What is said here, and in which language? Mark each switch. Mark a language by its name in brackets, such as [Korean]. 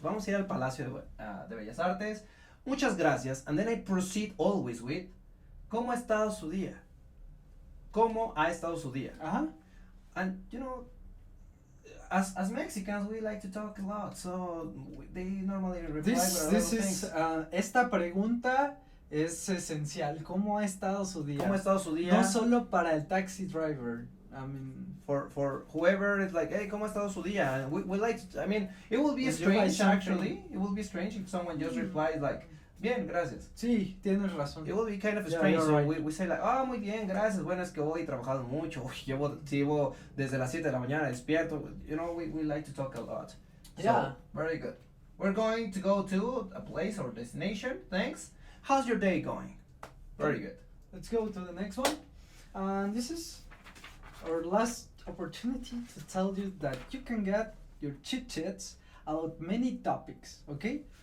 [Spanish] Vamos a ir al Palacio de Bellas Artes. Muchas gracias. [English] And then I proceed always with [Spanish] ¿cómo ha estado su día? ¿Cómo ha estado su día? [English] And you know, as Mexicans, we like to talk a lot, so they normally reply with a lot of things. [Spanish] Esta pregunta es esencial. ¿Cómo ha estado su día? ¿Cómo ha estado su día? No solo para el taxi driver. [English] I mean, for whoever is like, hey, [Spanish] ¿cómo ha estado su día? [English] And we like to, I mean, it will be strange actually. It will be strange if someone just replies like, [Spanish] bien, gracias. Sí, tienes razón. [English] It will be kind of strange. So right. we say like, oh, [Spanish] muy bien, gracias. Bueno, es que hoy he trabajado mucho. Llevo desde las 7 de la mañana despierto. [English] You know, we like to talk a lot. Yeah. So, very good. We're going to go to a place or destination. Thanks. How's your day going? Very good. Let's go to the next one. And this is our last opportunity to tell you that you can get your chit chats about many topics, okay?